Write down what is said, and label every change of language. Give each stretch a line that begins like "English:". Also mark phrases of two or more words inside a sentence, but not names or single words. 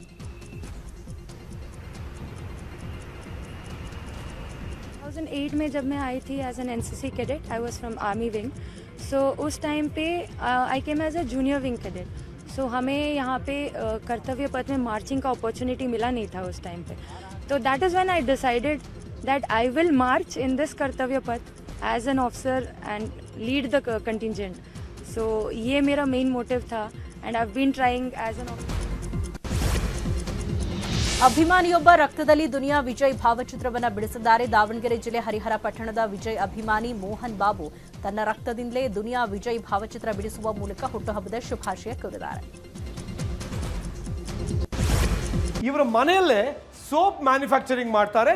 Hindi: 2008 में जब मैं आई थी
English: as an NCC cadet, I was from Army wing. सो
Hindi: उस टाइम पे
English: I came as a junior wing cadet.
Hindi: सो हमें यहाँ पे कर्तव्य पथ में मार्चिंग का अपॉर्चुनिटी मिला नहीं था उस टाइम पे.
English: तो that is when I decided that I will march in this Kartavya Path as an officer and lead the contingent. सो
Hindi: ये मेरा मेन मोटिव था
English: and I have been trying as an officer.
Kannada: ಅಭಿಮಾನಿಯೊಬ್ಬ ರಕ್ತದಲ್ಲಿ ದುನಿಯಾ ವಿಜಯ್ ಭಾವಚಿತ್ರವನ್ನು ಬಿಡಿಸಿದ್ದಾರೆ. ದಾವಣಗೆರೆ ಜಿಲ್ಲೆ ಹರಿಹರ ಪಟ್ಟಣದ ವಿಜಯ್ ಅಭಿಮಾನಿ ಮೋಹನ್ ಬಾಬು ತನ್ನ ರಕ್ತದಿಂದಲೇ ದುನಿಯಾ ವಿಜಯ್ ಭಾವಚಿತ್ರ ಬಿಡಿಸುವ ಮೂಲಕ ಹುಟ್ಟುಹಬ್ಬದ ಶುಭಾಶಯ ಕೋರಿದ್ದಾರೆ. ಇವರ ಮನೆಯಲ್ಲೇ
English: soap manufacturing
Kannada: ಮಾಡ್ತಾರೆ.